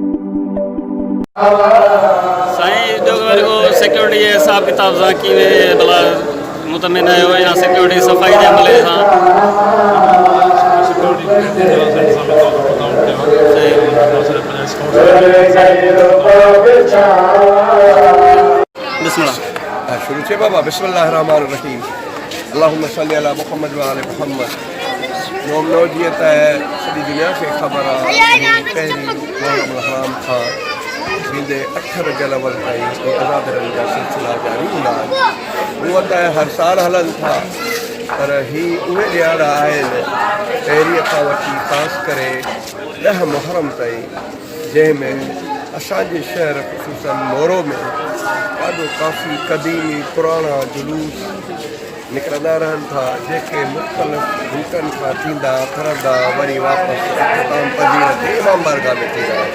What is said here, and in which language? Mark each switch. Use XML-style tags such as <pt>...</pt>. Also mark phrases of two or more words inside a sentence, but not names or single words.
<sd>साईं जो सिक्योरिटी जे हिसाब किताब सां कीअं भला मुतमिन आहियो या सिक्योरिटी सफ़ाई जे अमले सां?</sd> <ur>شروع سے بابا</ur> <ar>بسم الله الرحمن الرحيم اللهم صل على محمد وآل محمد.</ar> <sd>मोमनो जीअं त सॼी दुनिया खे ख़बर आहे पहिरीं मुहर्रम हराम खां थींदे 8 रबियुल अव्वल ताईं अज़ादरनि जा सिलसिला जारी हूंदा आहिनि। उहे त हर साल हलनि था, पर ही उहे ॾियारा आहिनि पहिरीं खां वठी ख़ासि करे 10 मुहर्रम ताईं, जंहिंमें असांजे शहर ख़ुसूसन मोरो में ॾाढो काफ़ी क़दीमी पुराणा जुलूस निकिरंदा रहनि था, जेके मुख़्तलिफ़ रूटनि खां थींदा फिरंदा वरी वापसि इख़्तिताम पज़ीर ते इमाम बारगाह में थींदा आहिनि।</sd>